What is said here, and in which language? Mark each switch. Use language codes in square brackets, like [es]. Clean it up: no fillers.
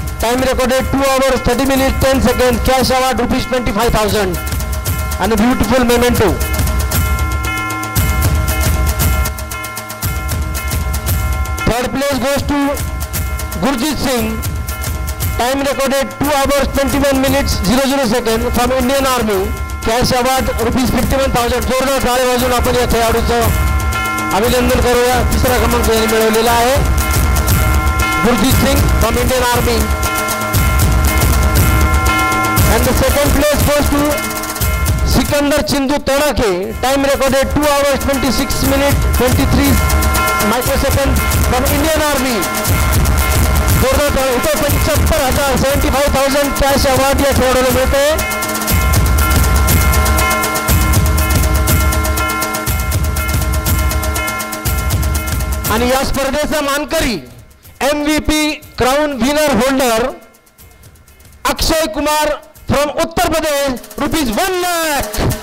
[en] Time recorded 2 hours 30 minutes 10 seconds. Cash award rupees 25,000 and a beautiful memento. Third place goes to Gurjit Singh. Time recorded 2 hours 21 minutes 00 seconds from Indian Army. Cash award rupees 51,000. [mr] जोरदार टाळ्या वाजवून आपण या खेळाडूचं अभिनंदन करूया. तिसरा क्रमांक यांनी मिळवलेला आहे Gurjeet Singh [en] From Indian army. And the second place goes to Sikandar Chindu Tanake. Time recorded 2 hours 26 minutes 23 microseconds from Indian Army. [mr] जोरदार इथं 75,000 75,000 कॅश अवॉर्ड या खेळाडूला मिळते. आणि या स्पर्धेचा मानकरी [en] MVP crown winner holder [mr] Akshay Kumar from Uttar Pradesh rupees 1 lakh.